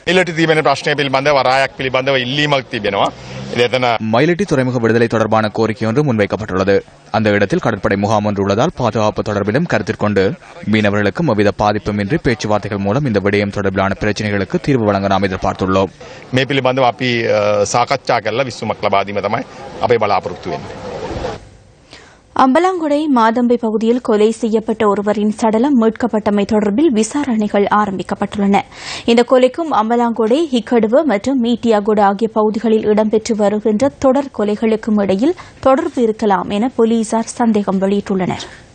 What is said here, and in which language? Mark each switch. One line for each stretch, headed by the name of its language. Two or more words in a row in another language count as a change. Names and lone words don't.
Tamil: மயிலிட்டி துறைமுக விடுதலை தொடர்பான கோரிக்கை ஒன்று முன்வைக்கப்பட்டுள்ளது. அந்த இடத்தில் கடற்படை முகாம் ஒன்று உள்ளதால் பாதுகாப்பு தொடர்பிலும் கருத்தில் கொண்டு மீனவர்களுக்கும் எவ்வித பாதிப்புமின்றி பேச்சுவார்த்தைகள் மூலம் இந்த விடயம் தொடர்பிலான பிரச்சினைகளுக்கு தீர்வு வழங்க நாம் எதிர்பார்த்துள்ளோம்.
Sinhala: මේ පිළිබඳව අපි සාකච්ඡා කරලා විසුමක් ලබා දීම තමයි අපේ බලාපොරොත්තු වෙන්නේ.
Tamil: அம்பலாங்குடை மாதம்பை பகுதியில் கொலை செய்யப்பட்ட ஒருவரின் சடலம் மீட்கப்பட்டமை தொடர்பில் விசாரணைகள் ஆரம்பிக்கப்பட்டுள்ளன. இந்த கொலைக்கும் அம்பலாங்குடை, ஹிக்கடுவ மற்றும் மீட்டியாகுடா ஆகிய பகுதிகளில் இடம்பெற்று வருகின்ற தொடர் கொலைகளுக்கும் இடையில் தொடர்பு இருக்கலாம் என போலீசார் சந்தேகம் வெளியிட்டுள்ளனர்.